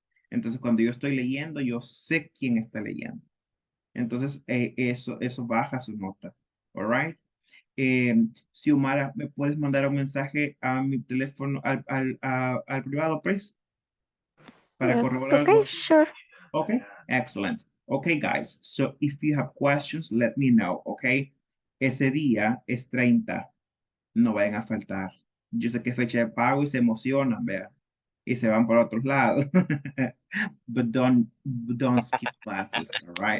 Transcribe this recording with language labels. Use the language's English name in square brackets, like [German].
[Spanish] Entonces, cuando yo estoy leyendo, yo sé quién está leyendo. Entonces, eso baja su nota. [English] All right. [Spanish] Xiomara, ¿me puedes mandar un mensaje a mi teléfono, al privado, please? Para corroborar. [English] Okay, sure. Okay, excellent. Okay, guys, so if you have questions, let me know, okay? [Spanish] Ese día es 30, no vayan a faltar. Yo sé que es fecha de pago y se emocionan, vean, y se van por otros lados. [English] But don't skip classes, all right?